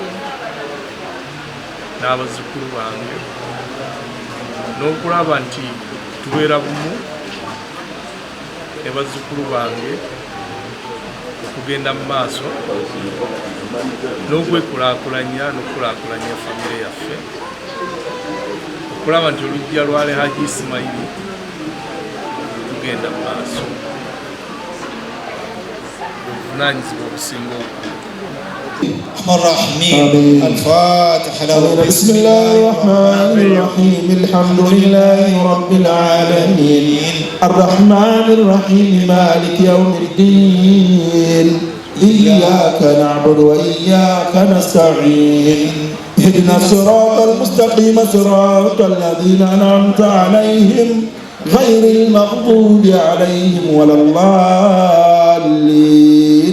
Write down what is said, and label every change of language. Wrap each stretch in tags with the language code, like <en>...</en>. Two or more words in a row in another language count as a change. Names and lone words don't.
<lg>n'abazzukulu bange n'okulaba nti tubeera bumu ne bazzukulu bange okugenda mu maaso n'okwekulaakulanya n'okulaakulanya famire yaffe, okulaba nti oluggya lwale Haji Ismail tugenda mu maaso. obuvunaanyizibwa obusinga</lg> <ar>الرحمن الفاتحة له. بسم الله الرحمن الرحيم. الحمد لله رب العالمين الرحمن الرحيم مالك يوم الدين إياك نعبد وإياك نستعين اهدنا الصراط المستقيم صراط الذين أنعمت عليهم غير المغضوب عليهم ولا الضالين.</ar>